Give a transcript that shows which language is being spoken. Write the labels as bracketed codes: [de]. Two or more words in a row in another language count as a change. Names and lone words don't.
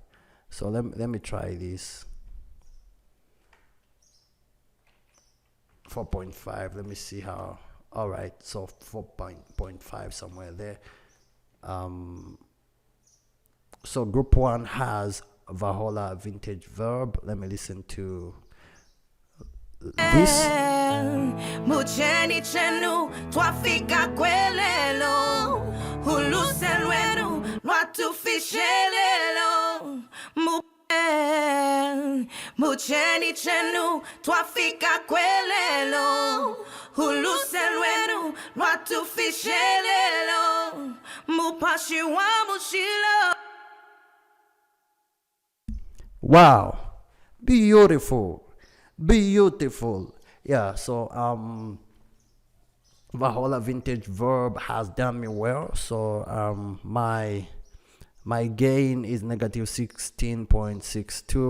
[en] So let me try this. 4.5. Let me see how. All right, so 4.5 somewhere there. So group 1 has Valhalla vintage verb. Let me listen to this. [bem] Mucheni chenu twafika kwelelo huluselwenu lwatufishelelo mucheni chenu twafika kwelelo huluselwenu lwatufishelelo mupashi wa mushilo. [en] Wow, beautiful. Yeah, so Valhalla vintage verb has done me well. So my gain is negative 16.62.